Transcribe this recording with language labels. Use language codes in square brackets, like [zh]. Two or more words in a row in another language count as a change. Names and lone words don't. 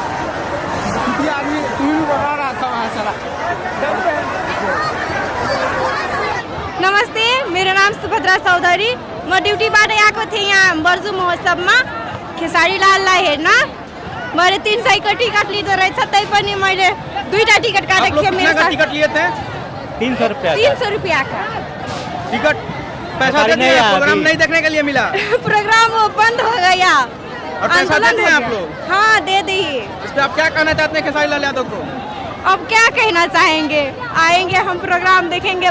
[hi] ये आदमी तुम्हें बता रहा था वहाँ सारा। [ne] नमस्ते, मेरो नाम सुभद्रा चौधरी। म ड्युटीबाट आएको थिएँ यहाँ बर्जु महोत्सवमा खेसारी लाललाई हेर्न। मैले 300 को टिकट लिँदो रहेछ, तै पनि मैले 2टा टिकट काटेको थिएँ। [hi] मेरो साथ टिकट लिए थे 300 रुपया 300 रुपया का टिकट पैसा दे दिया, प्रोग्राम नहीं देखने के लिए मिला प्रोग्राम वो बंद हो गया। और पैसा दे आंदोलन दिए हो आप गया। लोग? हाँ, दे दी। इस पे आप क्या कहना चाहते हैं खेसारी लाल यादव को? अब क्या कहना चाहेंगे, आएंगे हम प्रोग्राम देखेंगे।